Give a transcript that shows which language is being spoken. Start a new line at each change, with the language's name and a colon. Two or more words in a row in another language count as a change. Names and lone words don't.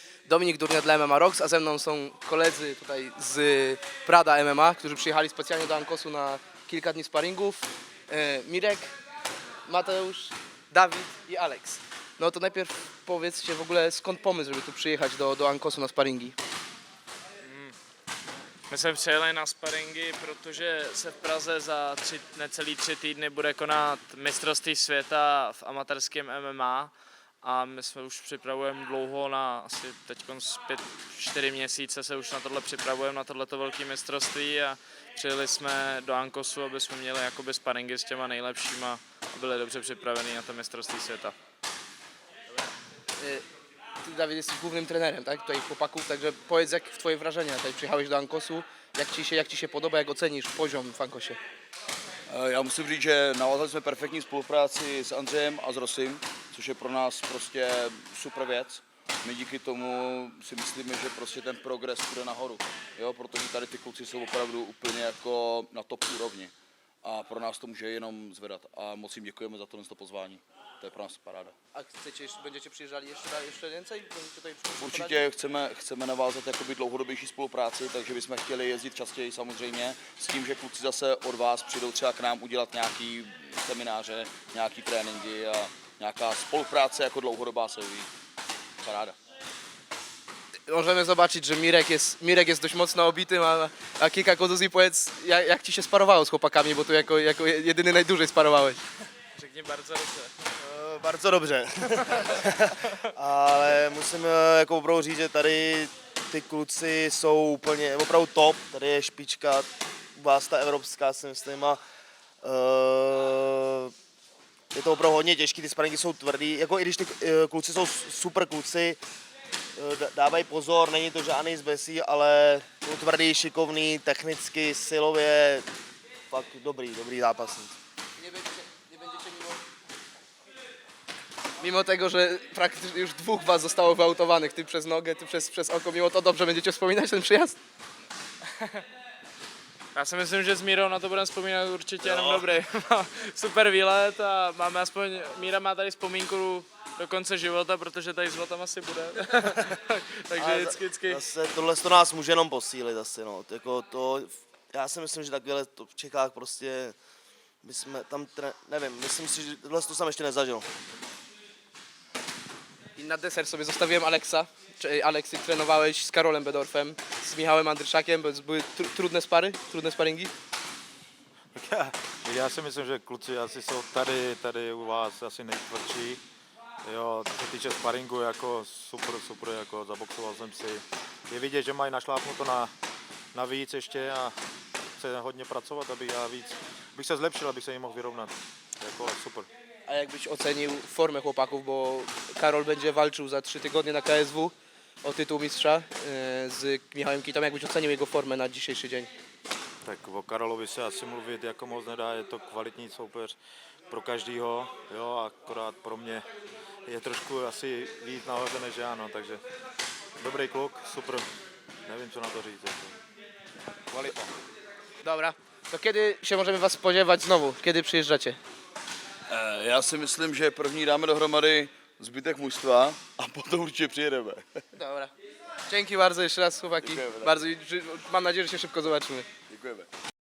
Polish: Dominik Durnia dla MMA Rocks, a ze mną są koledzy tutaj z Prada MMA, którzy przyjechali specjalnie do Ankosu na kilka dni sparingów. Mirek, Mateusz, Dawid i Alex. No to najpierw powiedzcie w ogóle, skąd pomysł, żeby tu przyjechać do Ankosu na sparingi?
Czech: My jsme přijeli na sparingy, protože se v Praze za necelý 3 týdny bude konat mistrovství světa v amatérském MMA a my jsme už připravujeme dlouho, na asi teď 4 měsíce se už na tohle připravujeme, na tohleto velké mistrovství a přijeli jsme do Ankosu, aby jsme měli jakoby sparingy s těma nejlepšíma a byli dobře připraveni na to mistrovství světa.
Polish: Ty, Dawid, jesteś głównym trenerem, tak? Tutaj chłopaków, także powiedz, jak twoje wrażenia tutaj przyjechałeś do Ankosu, jak ci się podoba, jak ocenisz poziom w Ankosie?
Czech: Já musím říct, že navázali jsme perfektní spolupráci s Andřejem a s Rosim, což je pro nás prostě super věc. My díky tomu si myslíme, že prostě ten progres půjde nahoru, jo? Protože tady ty kluci jsou opravdu úplně jako na top úrovni a pro nás to může jenom zvedat a moc jim děkujeme za tohle pozvání. To je pro nás paráda.
Polish: A będziecie przyjeżdżali jeszcze więcej? Będziecie tutaj
Czech: Určitě chceme navázat jakoby dlouhodobější spolupráci, takže bychom chtěli jezdit častěji samozřejmě, s tím, že kluci zase od vás přijdou třeba k nám udělat nějaký semináře, nějaký tréninky a nějaká spolupráce jako dlouhodobá se uvidí. Paráda.
Polish: Możemy zobaczyć, że Mirek jest dość mocno obity, a kilka kontuzji. Powiedz, jak ci się sparowało z chłopakami, bo tu jako jedyny najdłużej sparowałeś.
Czech: Řekni bardzo dobře. Bardzo dobře. Ale musím jako opravdu říct, že tady ty kluci jsou úplně opravdu top. Tady je špička, vás ta evropská, si myslím. A, je to opravdu hodně těžké, ty sparingy jsou tvrdý. Jako i když ty kluci jsou super kluci, dávají pozor, není to žádný zbesí, ale jsou tvrdý, šikovný, technicky, silově, fakt dobrý zápasník.
Polish: Nie będziecie mimo tego, że praktycznie już dwóch was zostało wyautowanych, ty przez nogę, ty przez oko, mimo to dobrze będziecie wspominać ten przyjazd?
Czech: Já si myslím, že s Mírou na to budeme vzpomínat určitě jenom dobrý. Super výlet a máme aspoň, Míra má tady vzpomínku do konce života, protože tady životem asi bude. Takže vždycky. Zase tohle to nás může jenom posílit asi, no. Jako to, já si myslím, že takhle to v Čechách prostě, my jsme tam, nevím, myslím si, že tohle to jsem ještě nezažil.
Polish: I na deser sobie zostawiłem Aleksa. Aleks, ty trenowałeś z Karolem Bedorfem, z Michałem Andryszakiem, były trudne trudne sparingi?
Czech: Tak já si myslím, že kluci asi jsou tady u vás asi nejtvrdší. Jo, co se týče sparingu, jako super, jako zaboxoval jsem si. Je vidět, že mají našlápnuto na víc ještě a chce hodně pracovat, bych se zlepšil, abych se jim mohl vyrovnat. Jako super.
Polish: A jakbyś ocenił formę chłopaków, bo Karol będzie walczył za 3 tygodnie na KSW o tytuł mistrza z Michałem Kitą. Jakbyś ocenił jego formę na dzisiejszy dzień?
Czech: Tak o Karolovi se asi mluvit jako moc nedá, je to kvalitní soupeř pro každýho, jo, akorát pro mě je trošku asi víc nahoře než já, no, takže dobrý kluk, super, nevím, co na to říct. Kvalita.
Polish: Dobra, to kiedy się możemy was spodziewać znowu? Kiedy przyjeżdżacie?
Czech: Já si myslím, že první dáme dohromady zbytek mužstva a potom určitě přijedeme.
Polish: Dobra. Dzięki bardzo jeszcze raz, chłopaki. Dziękujemy. Bardzo, mam nadzieję, że się szybko zobaczymy.
Czech: Děkujeme.